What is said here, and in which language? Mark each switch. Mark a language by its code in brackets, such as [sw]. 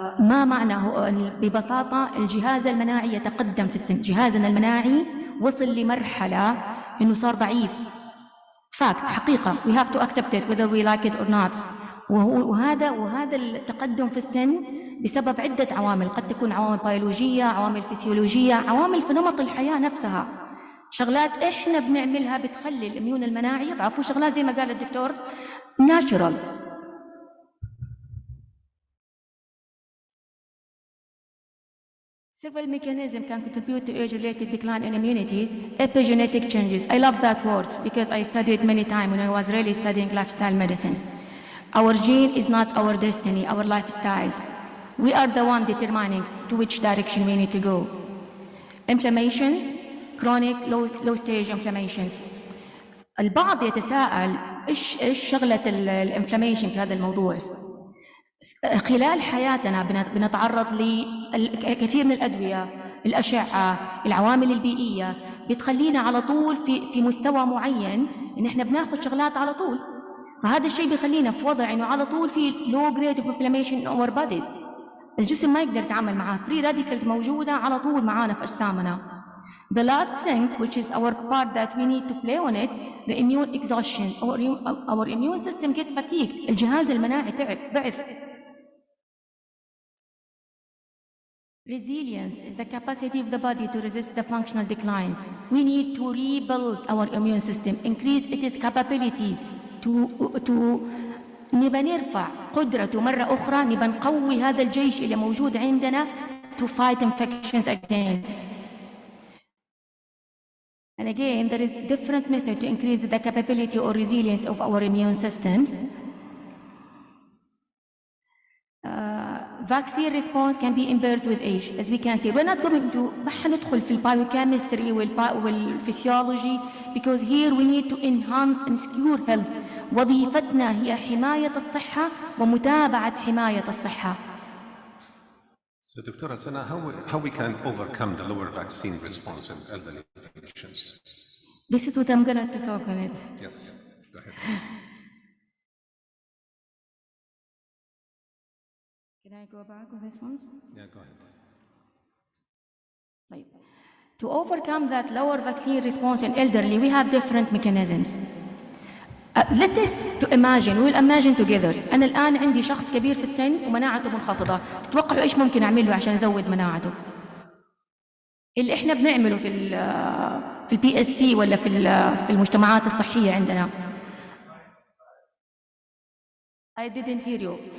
[ar] ما معناه ببساطة الجهاز المناعي يتقدم في السن. جهازنا المناعي وصل لمرحلة إنه صار ضعيف. [en] Fact, [ar] حقيقة. [en] We have to accept it whether we like it or not. [ar] وهذا التقدم في السن بسبب عدة عوامل، قد تكون عوامل بيولوجية، عوامل فسيولوجية، عوامل في نمط الحياة نفسها. شغلات إحنا بنعملها بتخلي الإميون المناعي يضعف، وشغلات زي ما قال الدكتور natural. [en] Several mechanisms can contribute to age-related decline in immunities. Epigenetic changes. I love that word because I studied many times when I was really studying lifestyle medicines. Our gene is not our destiny, our lifestyles. We are the one determining to which direction we need to go. Inflammations, chronic low stage inflammations. [ar] البعض يتساءل إيش شغلة الانفلاميشن في هذا الموضوع. خلال حياتنا بنتعرض لكثير من الأدوية، الأشعة، العوامل البيئية بتخلينا على طول في مستوى معين إن إحنا بناخذ شغلات على طول. فهذا الشيء بيخلينا في وضع إنه على طول في [en] low grade of inflammation in our bodies. [ar] الجسم ما يقدر يتعامل معاه. free radicals موجودة على طول معانا في أجسامنا. [en] The last thing, which is our part that we need to play on it, the immune exhaustion. Our immune system get fatigued. [ar] الجهاز المناعي تعب ضعف. [en] Resilience is the capacity of the body to resist the functional declines. We need to rebuild our immune system, increase its capability to [ar] نبى نرفع قدرته مرة أخرى، نبى نقوي هذا الجيش اللي موجود عندنا [en] to fight infections against. And again, there is different method to increase the capability or resilience of our immune systems. Vaccine response can be impaired with age, as we can see. We're not going to [ar] ما حندخل في البايوكيمستري والفسيولوجي [en] because here we need to enhance and secure health. [ar] وظيفتنا هي حماية الصحة ومتابعة حماية الصحة. [en] So, Dr. Hasana, how we can overcome the lower vaccine response in elderly patients? This is what I'm going to talk on it. Yes, go ahead. Can I go back on this one? Yeah, go ahead. Right. To overcome that lower vaccine response in elderly, we have different mechanisms. Let us to imagine, we'll imagine together. [ar] أنا الآن عندي شخص كبير في السن ومناعته منخفضة. تتوقعوا إيش ممكن أعمل له عشان أزود مناعته؟ اللي إحنا بنعمله في البي اس سي ولا في المجتمعات الصحية عندنا. [en] I didn't hear you.